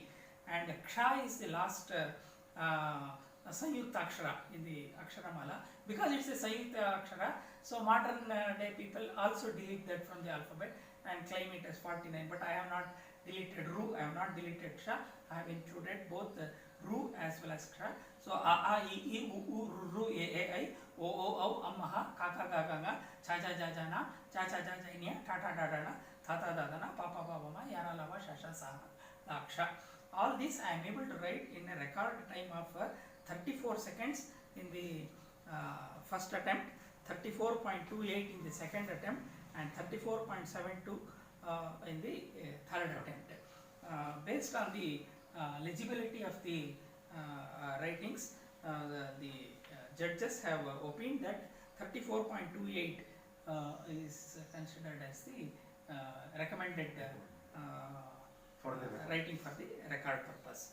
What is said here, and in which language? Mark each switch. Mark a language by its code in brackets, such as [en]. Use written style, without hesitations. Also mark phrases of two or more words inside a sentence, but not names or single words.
[en] And Ksha is the last [kn] ಸಂಯುಕ್ತ ಅಕ್ಷರ [en] in the Aksharamala. Because it's a [kn] ಸಂಯುಕ್ತ ಅಕ್ಷರ, [en] so modern day people also delete that from the alphabet and claim it as 49. But I have not deleted Ru, I have not deleted Ksha, I have included both Ru as well as Ksha. So A, I, E, U, U, Ru, E, I, O, O, O, Ammaha, Kaka, Gaganga, Cha, Cha, Ja, Jana, Cha, Cha, Ja, Jainia, Tata, Dadana, Tata, Dadana, Papa, Babama, Yana, Lava, Shasha, Saha, Laksha. All this I am able to write in a record time of 34 seconds in the first attempt, 34.28 in the second attempt, and 34.72 in the third attempt. Based on the legibility of the writings, the judges have opined that 34.28 is considered as the recommended writing for the record purpose.